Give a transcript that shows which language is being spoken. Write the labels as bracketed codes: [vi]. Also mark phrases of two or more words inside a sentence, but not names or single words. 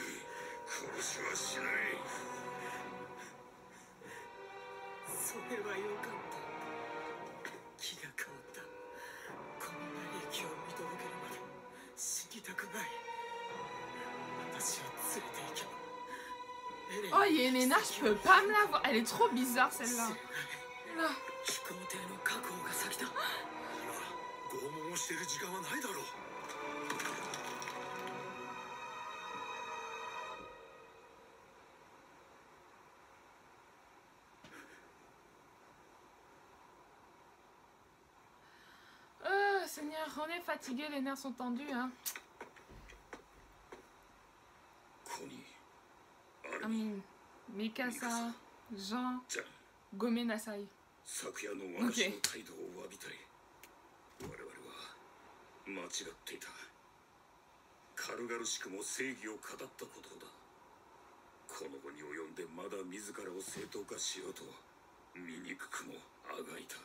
[ja] 殺しはしない。それはよかった。気が変わった。こんな息を見届けるまで死にたくない。私を連れて行けば。 [fr] Oh, Yelena, je peux pas me la voir. Elle est trop bizarre celle-là. 飛行艇の確保が先だ。今拷問をしている時間はないだろう。 Seigneur, on est fatigué, les nerfs sont tendus, hein. [ja] Amin, Mikasa, Jean, ごめんなさい. 昨夜の私の態度を詫びたい。我々は間違っていた。軽々しくも正義を語ったことだ。この後に及んでまだ自らを正当化しようと醜くもあがいた。